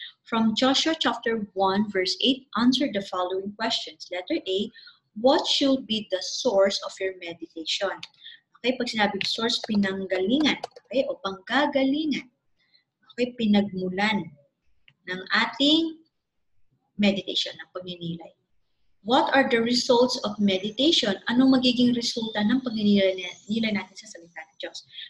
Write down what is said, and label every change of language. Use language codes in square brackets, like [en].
[en] From Joshua chapter 1, verse 8, answer the following questions. Letter A, what should be the source of your meditation? [tl] Okay, pag sinabing source, pinanggalingan. Okay, o panggagalingan. Okay, pinagmulan ng ating meditation, ng pagninilay. [en] What are the results of meditation? [tl] Anong magiging resulta ng pagninilay natin sa salita ng Diyos?